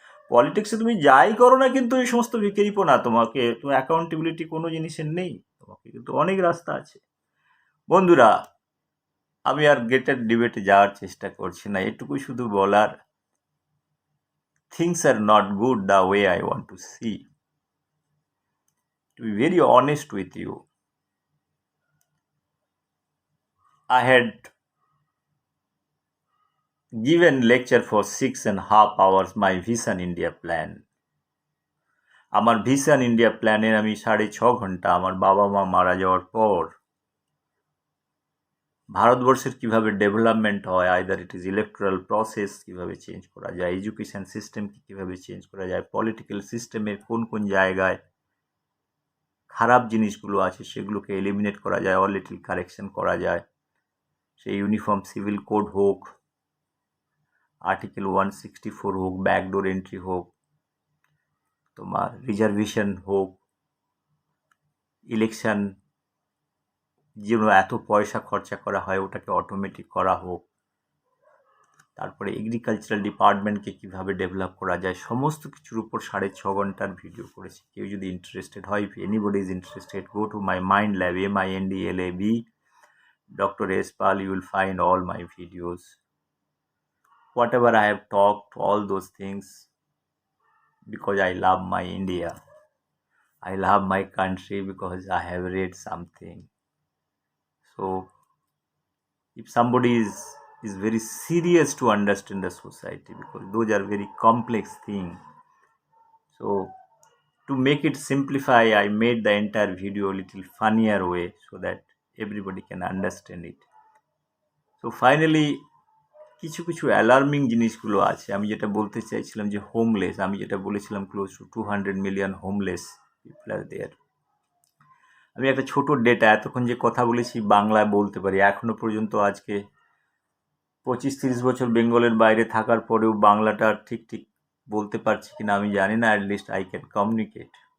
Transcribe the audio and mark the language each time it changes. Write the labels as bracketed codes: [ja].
[bn] পলিটিক্সে তুমি যাই করো না কিন্তু এই সমস্ত বিকেরিপো না, তোমাকে তোমার অ্যাকাউন্টেবিলিটি কোনো জিনিসের নেই, তোমাকে কিন্তু অনেক রাস্তা আছে। বন্ধুরা, আমি আর গ্রেটার ডিবেটে যাওয়ার চেষ্টা করছি না, এটুকুই শুধু বলার, [en] things are not good the way I want to see. To be very honest with you, I had given lecture for 6.5 hours my Vision India plan. [bn] আমার ভিশন ইন্ডিয়া প্ল্যানের আমি 6.5 ঘন্টা আমার বাবা মা মারা যাওয়ার পর ভারতবর্ষের কিভাবে ডেভেলপমেন্ট হয়, [en] either it is electoral process [bn] কিভাবে চেঞ্জ করা যায়, এডুকেশন সিস্টেমকে কিভাবে চেঞ্জ করা যায়, পলিটিক্যাল সিস্টেমের কোন কোন জায়গায় খারাপ জিনিসগুলো আছে সেগুলোকে এলিমিনেট করা যায়, অর লিটল কারেকশন করা যায়, সেই ইউনিফর্ম সিভিল কোড হোক, আর্টিকেল 164 হোক, ব্যাকডোর এন্ট্রি হোক, তোমার রিজার্ভেশন হোক, ইলেকশন যেন এত পয়সা খরচা করা হয় ওটাকে অটোমেটিক করা হোক, তারপরে এগ্রিকালচারাল ডিপার্টমেন্টকে কীভাবে ডেভেলপ করা যায়, সমস্ত কিছুর উপর 6.5 ঘন্টার ভিডিও করেছি। কেউ যদি ইন্টারেস্টেড হয়, [en] if anybody is interested, go to my mind lab, MINDLAB, Dr. S. Pal, you will find all my videos. Whatever I have talked, all those things, because I love my India. I love my country because I have read something. So, if somebody is very serious to understand the society, because those are very complex things. So, to make it simplify, I made the entire video a little funnier way so that everybody can understand it. So, finally, [bn] কিছু কিছু alarming জিনিসগুলো আছে। আমি যেটা বলতে চাইছিলাম যে homeless, আমি যেটা বলেছিলাম [en] Close to 200 million homeless people are there. [bn] আমি একটা ছোট ডেটা, এতক্ষণ যে কথা বলেছি বাংলায় বলতে পারি। এখনো পর্যন্ত আজকে 25-30 বছর বেঙ্গলের বাইরে থাকার পরেও বাংলাটা ঠিক ঠিক বলতে পারছি কিনা আমি জানি না, [en] At least I can communicate.